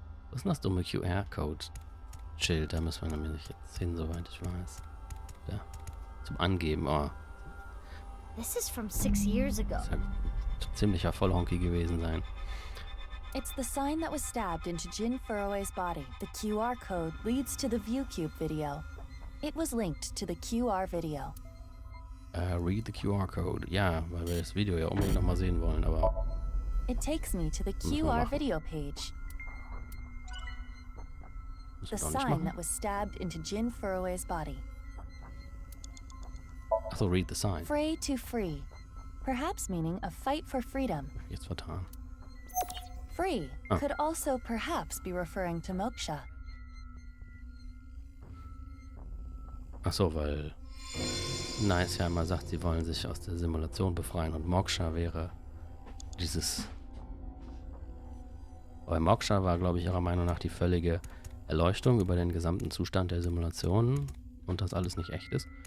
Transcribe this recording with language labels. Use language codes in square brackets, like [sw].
[de] Was ist denn das dumme QR-Code-Schild? Da müssen wir nämlich jetzt hin, soweit ich weiß. Da. Zum Angeben, oh. [en] This is from 6 years ago. [de] Das kann ziemlicher Vollhonky gewesen sein. [en] It's the sign that was stabbed into Jin Furue's body. The QR code leads to the ViewCube video. It was linked to the QR video. Read the QR code. [de] Ja, weil wir das Video ja unbedingt nochmal sehen wollen, aber... [en] It takes me to the QR video page. The sign that was stabbed into Jin Furue's body. Achso, read the sign. Fray to free. Perhaps meaning a fight for freedom. [de] Jetzt vertan. [en] Free could also perhaps be referring to Moksha. [de] Achso, weil Nice ja immer sagt, sie wollen sich aus der Simulation befreien und Moksha wäre dieses... Weil Moksha war, glaube ich, ihrer Meinung nach die völlige Erleuchtung über den gesamten Zustand der Simulation und dass alles nicht echt ist.